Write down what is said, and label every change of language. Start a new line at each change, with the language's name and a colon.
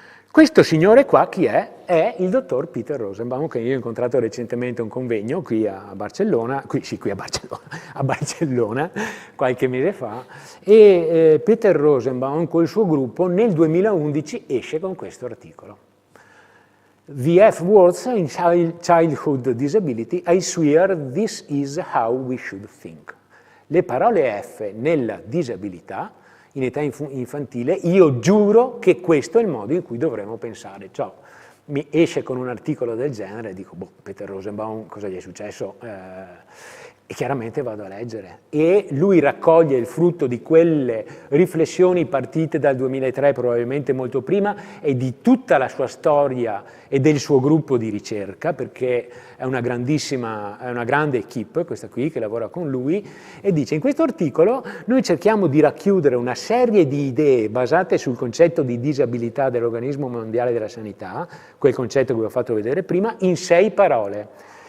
Italian: Questo signore qua chi è? È il dottor Peter Rosenbaum, che io ho incontrato recentemente a un convegno qui a Barcellona, a Barcellona, qualche mese fa, e Peter Rosenbaum col suo gruppo nel 2011 esce con questo articolo.
English: The F words in childhood disability, I swear this is how we should think.
Italian: Le parole F nella disabilità, in età infantile, io giuro che questo è il modo in cui dovremmo pensare. Cioè, mi esce con un articolo del genere e dico, boh, Peter Rosenbaum, cosa gli è successo? E chiaramente vado a leggere. E lui raccoglie il frutto di quelle riflessioni partite dal 2003, probabilmente molto prima, e di tutta la sua storia e del suo gruppo di ricerca, perché è una grande equipe, questa qui, che lavora con lui, e dice, in questo articolo noi cerchiamo di racchiudere una serie di idee basate sul concetto di disabilità dell'Organismo Mondiale della Sanità, quel concetto che vi ho fatto vedere prima, in 6 parole.